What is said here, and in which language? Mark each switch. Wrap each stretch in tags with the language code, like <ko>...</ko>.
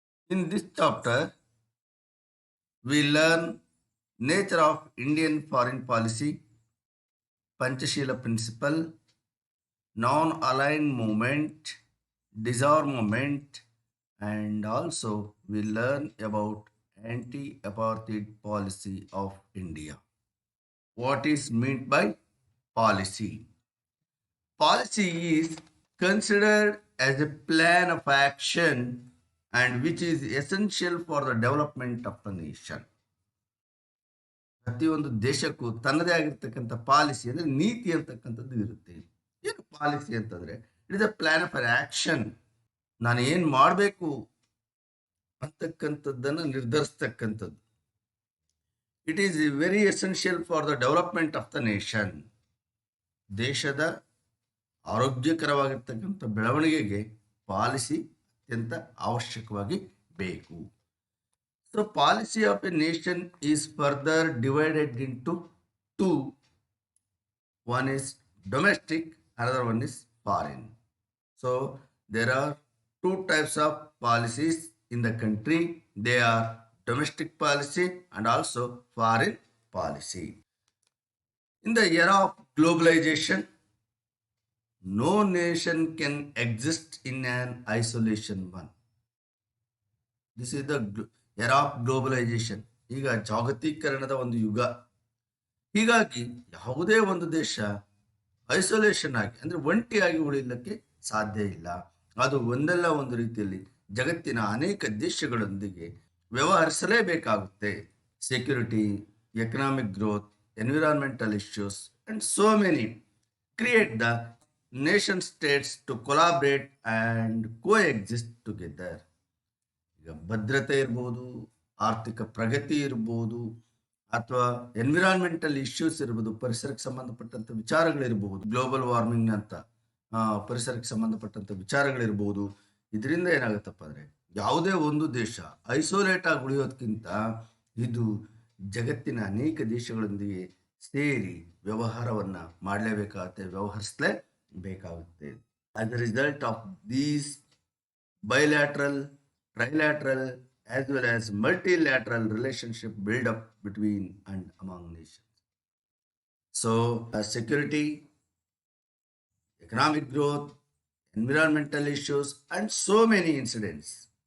<en>In this chapter, we learn nature of Indian foreign policy, Panchashila principle, non-aligned movement, disarmament, and also we learn about anti-apartheid policy of India. What is meant by policy? Policy is considered as a plan of action and which is essential for the development of the nation.</en> <kn>ಪ್ರತಿಯೊಂದು ದೇಶಕ್ಕೂ ತನ್ನದೇ ಆಗಿರ್ತಕ್ಕಂಥ policy ಅಂದರೆ ನೀತಿ ಅಂತಕ್ಕಂಥದ್ದು ಇರುತ್ತೆ. ಏನು policy ಅಂತಂದರೆ</kn> <en>It is a plan of an action.</en> <kn>ನಾನು ಏನು ಮಾಡಬೇಕು ಅಂತಕ್ಕಂಥದ್ದನ್ನು ನಿರ್ಧರಿಸ್ತಕ್ಕಂಥದ್ದು.</kn> <en>It is very essential for the development of the nation.</en> <kn>ದೇಶದ ಆರೋಗ್ಯಕರವಾಗಿರ್ತಕ್ಕಂಥ ಬೆಳವಣಿಗೆಗೆ ಪಾಲಿಸಿ ಅತ್ಯಂತ ಅವಶ್ಯಕವಾಗಿ ಬೇಕು.</kn> <en>So policy of a nation is further divided into two. One is domestic, another one is foreign. So there are two types of policies in the country. They are domestic policy and also foreign policy. In the era of globalization, no nation can exist in an isolation one. This is the era of globalisation.</en> <kn>ಈಗ ಜಾಗತೀಕರಣದ ಒಂದು ಯುಗ. ಹೀಗಾಗಿ ಯಾವುದೇ ಒಂದು ದೇಶ isolation ಆಗಿ ಅಂದರೆ ಒಂಟಿಯಾಗಿ ಉಳಿಯಲಿಕ್ಕೆ ಸಾಧ್ಯ ಇಲ್ಲ. ಅದು ಒಂದಲ್ಲ ಒಂದು ರೀತಿಯಲ್ಲಿ ಜಗತ್ತಿನ ಅನೇಕ ದೇಶಗಳೊಂದಿಗೆ ವ್ಯವಹರಿಸಲೇಬೇಕಾಗುತ್ತೆ.</kn> <en>Security, economic growth, environmental issues and so many create the nation states to collaborate and coexist together.</en> <kn>ಈಗ ಭದ್ರತೆ ಇರ್ಬೋದು, ಆರ್ಥಿಕ ಪ್ರಗತಿ ಇರ್ಬೋದು, ಅಥವಾ ಎನ್ವಿರಾನ್ಮೆಂಟಲ್ ಇಶ್ಯೂಸ್ ಇರ್ಬೋದು, ಪರಿಸರಕ್ಕೆ ಸಂಬಂಧಪಟ್ಟಂಥ ವಿಚಾರಗಳಿರ್ಬೋದು, ಗ್ಲೋಬಲ್ ವಾರ್ಮಿಂಗ್ ಅಂತ ಪರಿಸರಕ್ಕೆ ಸಂಬಂಧಪಟ್ಟಂಥ ವಿಚಾರಗಳಿರ್ಬೋದು. ಇದರಿಂದ ಏನಾಗುತ್ತಪ್ಪ ಅಂದರೆ ಯಾವುದೇ ಒಂದು ದೇಶ ಐಸೋಲೇಟ್ ಆಗಿ ಉಳಿಯೋದಕ್ಕಿಂತ ಇದು ಜಗತ್ತಿನ ಅನೇಕ ದೇಶಗಳೊಂದಿಗೆ ಸೇರಿ ವ್ಯವಹಾರವನ್ನು ಮಾಡಲೇಬೇಕಾಗುತ್ತೆ, ವ್ಯವಹರಿಸಲೇಬೇಕಾಗುತ್ತೆ.</kn> <en>As the result of these bilateral, trilateral as well as multilateral relationship build up between and among nations. So security, economic growth, environmental issues and so many incidents.</en>